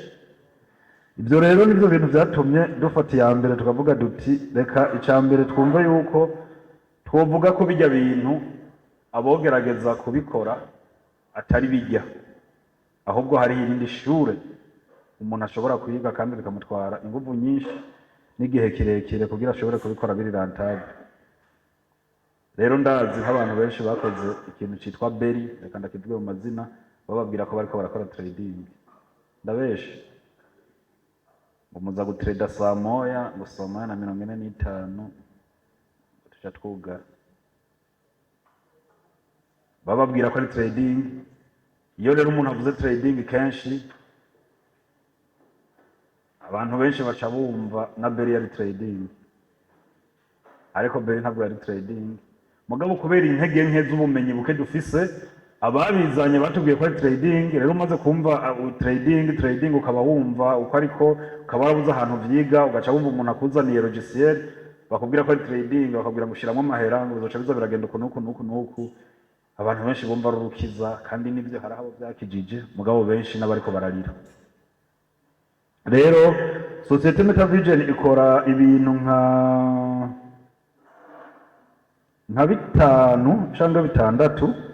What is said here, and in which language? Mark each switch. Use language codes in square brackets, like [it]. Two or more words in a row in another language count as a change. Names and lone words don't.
[rn] Ibyo rero nivyo bintu vyatumye dufata iya mbere tukavuga duti reka icambere twumva yuko twovuga ko bijya bintu abogerageza kubikora atari bijya, ahubwo hari irindi shure umuntu ashobora kwiga kandi bikamutwara ingufu nyinshi n'igihe kirekire kugira ashobore kubikora biri rentable. Rero ndazi nk'abantu benshi bakoze ikintu citwa Berry, reka ndakivuge mu mazina, bababwira ko bariko barakora trading. Ndabeshe ngo muza gutrada saa moya ngo saa moya na 45 tuja twugara, bababwira ko ari trading. Iyo rero umuntu avuze trading kenshi abantu benshi baca bumva na Berry yari trading, ariko Berry ntabwo yari trading. Mugabo kubera intege nke z'ubumenyi buke dufise ababizanye batubwiye ko ari trading. Rero umaze kumva trading ukaba wumva uko ariko ukaba warabuze ahantu vyiga ugaca wumva umuntu akuzaniye logiciel bakubwira ko ari trading bakabwira ngo ushiramwo amahera ngo bizoca biza biragenda uku nuku abantu benshi bumva rurukiza kandi nibyo hari abo byakijije mugabo benshi n'abariko bararira. Rero Societe Metavision ikora ibintu nka bitanu cyangwa bitandatu.